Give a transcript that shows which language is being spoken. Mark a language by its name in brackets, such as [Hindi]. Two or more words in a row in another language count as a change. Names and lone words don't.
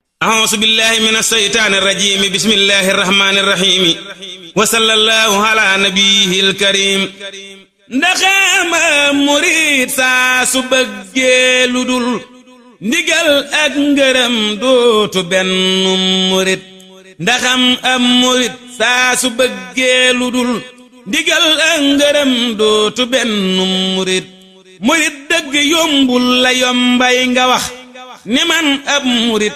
[Arabic] أعوذ بالله من الشيطان الرجيم بسم الله الرحمن الرحيم وصلى الله على نبيه الكريم [Wolof] ndaxama murid saa su bëggee lu dul ndigal ak ngërëm dootu benn murid ndaxam am murid saa su bëggee lu dul ndigal ak ngërëm dootu benn murid murid dëgg yombul la yombay nga wax ni man ab murid